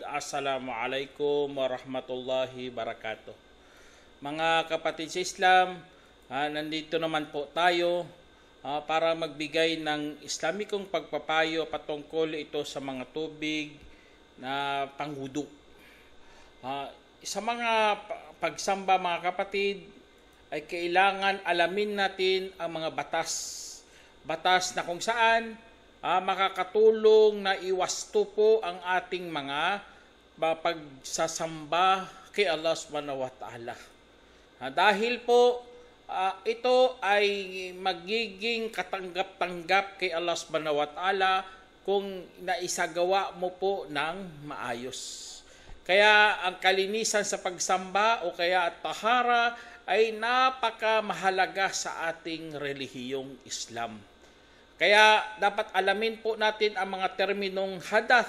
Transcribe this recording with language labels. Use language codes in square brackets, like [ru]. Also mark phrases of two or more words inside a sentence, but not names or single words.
[ar] السلام عليكم ورحمة الله وبركاته. [tl] Mga kapatid sa Islam, nandito naman po tayo para magbigay ng Islamikong pagpapayo patungkol ito sa mga tubig na panghudo. Sa mga pagsamba, mga kapatid, ay kailangan alamin natin ang mga batas na kung saan makakatulong na iwasto po ang ating mga pagsasamba kay Allah [ar] subhanahu wa ta'ala. [tl] Dahil po ito ay magiging katanggap-tanggap kay Allah [ar] subhanahu wa ta'ala [tl] kung naisagawa mo po ng maayos. Kaya ang kalinisan sa pagsamba o kaya tahara ay napakamahalaga sa ating relihiyong Islam. Kaya dapat alamin po natin ang mga terminong hadath.